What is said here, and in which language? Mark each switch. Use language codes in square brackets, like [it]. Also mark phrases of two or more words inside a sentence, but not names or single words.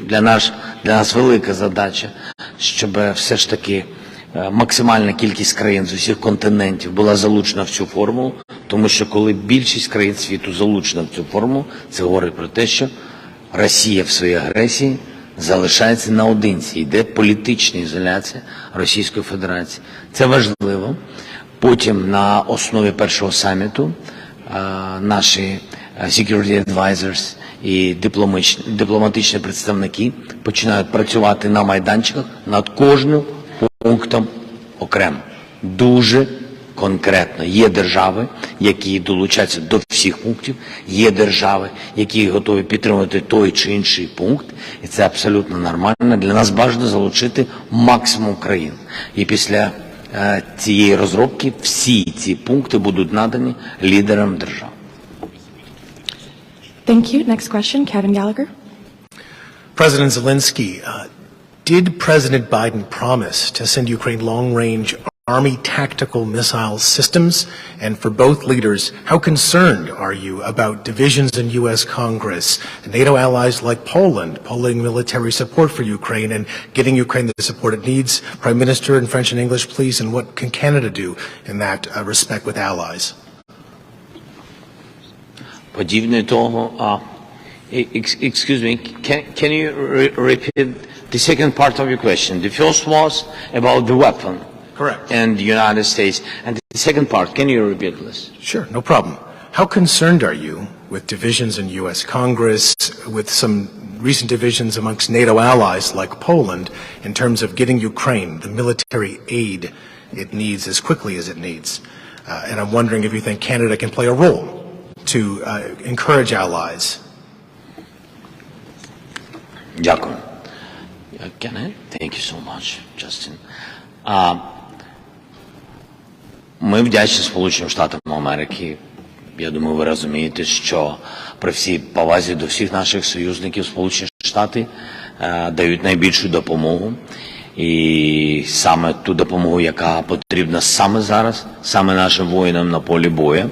[uk] Для нас велика задача, щоб все ж таки максимальна кількість країн з усіх континентів була залучена в цю формулу, тому що коли більшість країн світу залучена в цю формулу, це говорить про те, що Росія в своїй агресії залишається наодинці. Йде політична ізоляція Російської Федерації. Це важливо. Потім на основі першого саміту наші [en] security advisors [uk] і дипломатичні представники починають працювати на майданчиках над кожним пунктом окремо. Дуже конкретно. Є держави, які долучаються до всіх пунктів, є держави, які готові підтримувати той чи інший пункт, і це абсолютно нормально. Для нас бажано залучити максимум країн. І після цієї розробки всі ці пункти будуть надані лідерам держав. [en] Thank you. Next question, Kevin Gallagher. President Zelenskyy, did President Biden promise to send Ukraine long-range Army tactical missile systems? And for both leaders, how concerned are you about divisions in U.S. Congress, NATO allies like Poland pulling military support for Ukraine and getting Ukraine the support it needs? Prime Minister, in French and English, please, and what can Canada do in that respect with allies? [uk] Подібне того, [en] excuse me, can you repeat the second part of your question? The first was about the weapon. Correct. And the United States. And the second part, can you repeat this? Sure, no problem. How concerned are you with divisions in U.S. Congress, with some recent divisions amongst NATO allies like Poland, in terms of getting Ukraine the military aid it needs as quickly as it needs? And I'm wondering if you think Canada can play a role to encourage allies. Дякую. Can I? Thank you so much, Justin. [uk] Ми вдячні Сполученим Штатам Америки. Я думаю, ви розумієте, що при всій повазі до всіх наших союзників Сполучені Штати дають найбільшу допомогу. І саме ту допомогу, яка потрібна саме зараз, саме нашим воїнам на полі бою.